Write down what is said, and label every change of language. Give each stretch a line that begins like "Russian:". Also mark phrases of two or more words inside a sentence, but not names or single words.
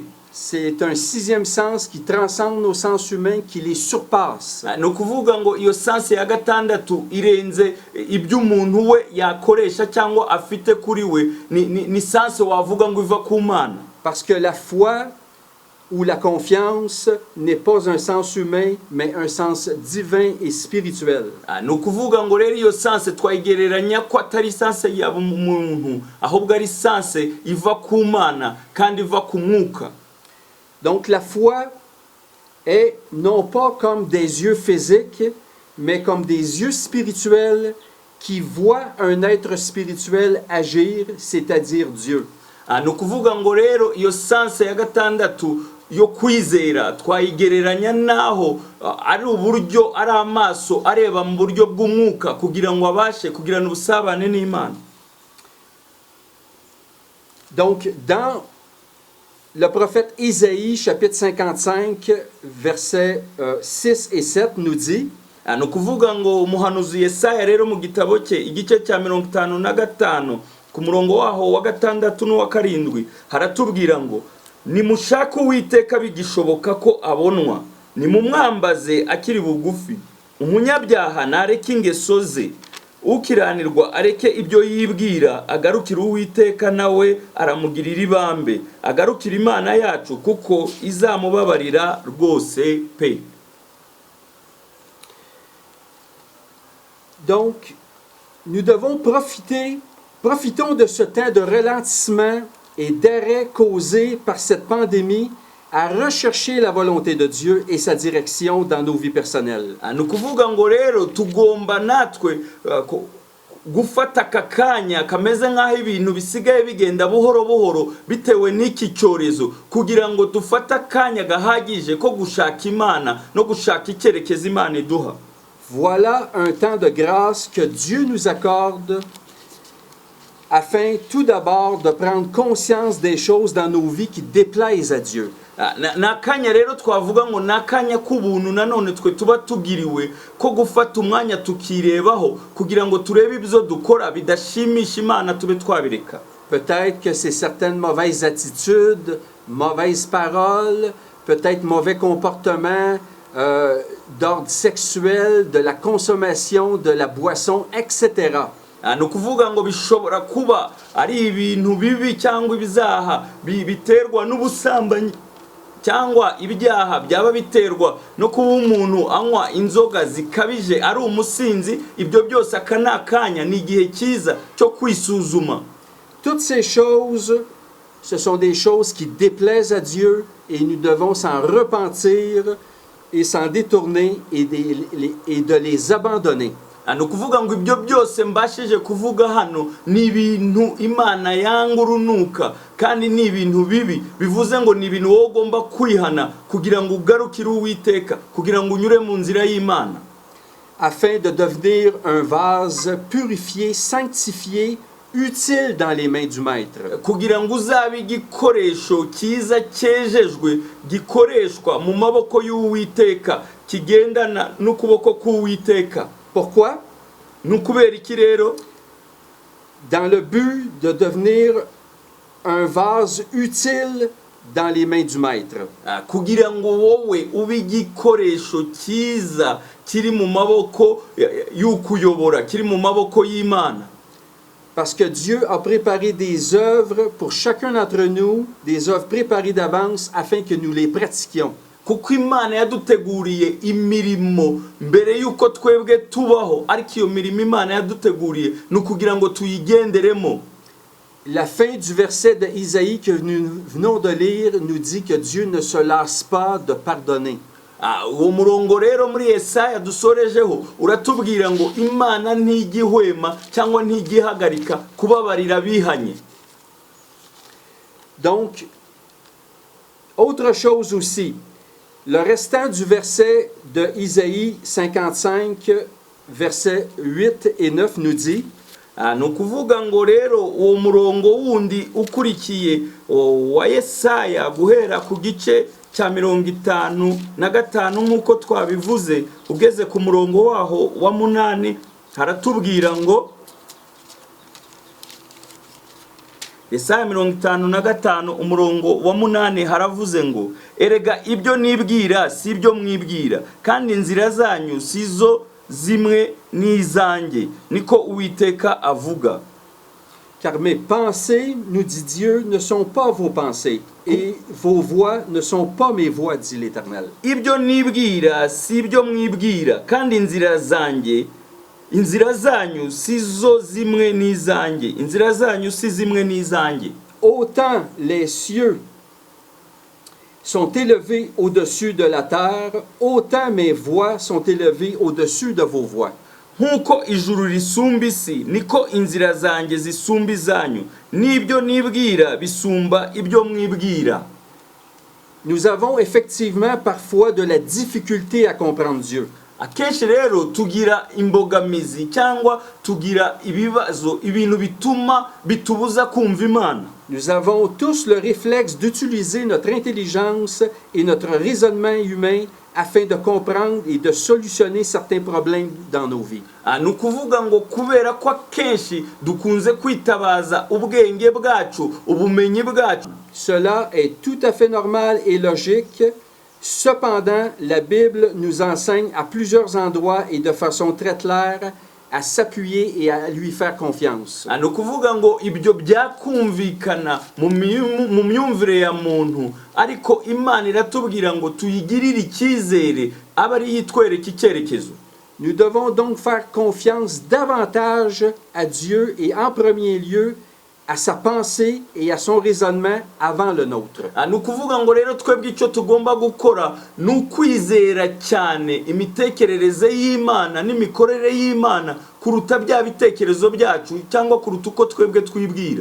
French: C'est un 6e sens qui transcende nos sens humains, qui les surpasse.
Kinyarwanda: No kuvuga ngo iyo sens ya 6 irenze ibyo umuntu we yakoresha cyangwa afite kuri we ni sens wavuga ngo iva ku Mana.
French: Parce que la foi ou la confiance n'est pas un sens humain, mais un sens divin et spirituel.
Kinyarwanda: No kuvuga ngo rero iyo sens twayigereranya ko atari sens ya umuntu ahubwo ari sens iva ku Mana kandi iva ku mwuka.
French: Donc la foi est non pas comme des yeux physiques, mais comme des yeux spirituels qui voient un être spirituel agir, c'est-à-dire Dieu.
Kinyarwanda: No kuvuga ngo rero iyo sens ya 6 yo kwizera twayigereranya naho ari uburyo ari amaso areba mu buryo bw'umwuka kugira ngo abashe kugirana ubusabane n'Imana.
French: Donc dans le prophète Isaïe, chapitre 55, versets 6 et 7, nous dit,
Kinyarwanda: no kuvuga ngo umuhanuzi Yesaya rero mu gitabo cye igice cya 55 ku murongo waho wa 6 n'uwa 7 haratubwira ngo nimushaka Uwiteka bigishoboka ko abonwa, nimumwambaze akiri bugufi, umunyabyaha nareke ingeso ze, ukiranirwa areke ibyo yibwira, agarukira Uwiteka nawe aramugirira ibambe, agarukira Imana yacu kuko izamubabarira rwose pe.
French: Donc nous devons profitons de ce temps de ralentissement et d'arrêt causé par cette pandémie à rechercher la volonté de Dieu et sa direction dans nos vies personnelles.
Kinyarwanda: No kuvuga ngo rero tugomba natwe gufata akakanya kameze nk'aho ibintu bisigaye bigenda buhoro buhoro bitewe n'iki cyorezo kugira ngo dufate akanya gahagije ko gushaka Imana no gushaka icyerekezo Imana iduha.
French: Voilà un temps de grâce que Dieu nous accorde afin tout d'abord de prendre conscience des choses dans nos vies qui déplaisent à Dieu.
Kinyarwanda: Nakanya rero twavuga ngo nakanya kubuntu nanone twe tuba tugiriwe ko gufata umwanya tukirebaho kugira ngo turebe ibyo dukora bidashimisha Imana tube twabireka.
French: Peut-être que c'est certaines mauvaises attitudes, mauvaises paroles, peut-être mauvais comportements d'ordre sexuel, de la consommation, de la boisson, etc.
Kinyarwanda: No kuvuga ngo bishobora kuba ari ibintu bibi cyangwa ibizaha biterwa n'ubusambanyi cyangwa ibyaha byaba biterwa no kuba umuntu anywa inzoga zikabije ari umusinzi. Ibyo byose akanakanya ni igihe cyiza cyo kwisuzuma.
French: Toutes ces choses, ce sont des choses qui déplaisent à Dieu et nous devons s'en repentir et s'en détourner et de les abandonner.
Kinyarwanda: No kuvuga ngo ibyo byose mbashije kuvuga hano ni ibintu Imana yanga urunuka kandi ni ibintu bibi, bivuze ngo ni ibintu wowe ugomba kwihana kugira ngo ugarukire Uwiteka, kugira ngo unyure mu nzira y'Imana.
French: afin de devenir un vase purifié, sanctifié, utile dans les mains du Maître.
Kinyarwanda: kugira ngo uzabe igikoresho cyiza cyejejwe gikoreshwa mu maboko y'Uwiteka kigendana n'ukuboko k'Uwiteka.
French: Pourquoi?
Kinyarwanda: Nukubera iki rero?
French: Dans le but de devenir un vase utile dans les mains du Maître.
Kinyarwanda: Kugira ngo wowe ube igikoresho cyiza kiri mu maboko y'ukuyobora, kiri mu maboko y'Imana.
French: Parce que Dieu a préparé des œuvres pour chacun d'entre nous, des œuvres préparées d'avance afin que nous les pratiquions.
Kinyarwanda: Kuko Imana yaduteguriye imirimo mbere yuko twebwe tubaho, ariko iyo mirimo Imana yaduteguriye nukugira ngo tuyigenderemo.
French: La fin du verset de Isaïe que nous venons de lire nous dit que Dieu ne se lasse pas de pardonner.
Kinyarwanda: Uwo murongo rero muri Yesaya dusorejeho uratubwira ngo Imana ntigihwema cyangwa ntigihagarika kubabarira bihanye.
French: Donc, autre chose aussi, le restant du verset de Isaïe 55, versets 8 et 9 nous dit:
Kinyarwanda: ni ukuvuga ngo rero uwo murongo wundi ukurikiye wa Yesaya guhera ku gice cya 55 nk'uko twabivuze, ugeze ku murongo waho wa 8 haratubwira ngo, Yesaya 55 umurongo wa 8 haravuze ngo, erega ibyo nibwira si ibyo mwibwira, kandi inzira zanyu sizo zimwe n'izanjye, niko Uwiteka avuga.
French: Car mes pensées, nous dit Dieu, ne sont pas vos pensées, et vos voix ne sont pas mes voix, dit l'Éternel.
Kinyarwanda: Ibyo nibwira si ibyo mwibwira, kandi inzira zanyu sizo zimwe n'izanjye, inzira zanyu si zimwe n'izanjye.
French: Autant les cieux sont élevés au-dessus de la terre, autant mes voix sont élevées au-dessus de vos voix.
Kinyarwanda: Nkuko ijuru risumba isi, niko inzira zanjye zisumba izanyu, n'ibyo nibwira bisumba ibyo mwibwira.
French: Nous avons effectivement parfois de la difficulté à comprendre Dieu.
Kinyarwanda: Akenshi rero tugira imbogamizi cyangwa tugira ibibazo, ibintu bitubuza kumva Imana.
French: Nous avons tous le réflexe d'utiliser notre intelligence et notre raisonnement humain afin de comprendre et de solutionner certains problèmes dans nos vies.
Kinyarwanda: Ni ukuvuga ngo kubera ko akenshi dukunze kwitabaza ubwenge bwacu, ubumenyi bwacu.
French: Cela est tout à fait normal et logique. Cependant, la Bible nous enseigne à plusieurs endroits et de façon très claire à s'appuyer et à lui faire confiance.
Kinyarwanda: Ni ukuvuga ngo ibyo byakumvikana mu myumvire ya muntu, ariko Imana iratubwira ngo tuyigirire icyizere abe ari yitwereka icyerekezo.
French: Nous devons donc faire confiance davantage à Dieu et en premier lieu à sa pensée et à son raisonnement avant le nôtre.
Kinyarwanda: Ni ukuvuga ngo rero twebwe icyo tugomba gukora ni ukwizera cyane imitekerereze y'Imana n'imikorere y'Imana kuruta bya bitekerezo byacu cyangwa kuruta uko twebwe twibwira.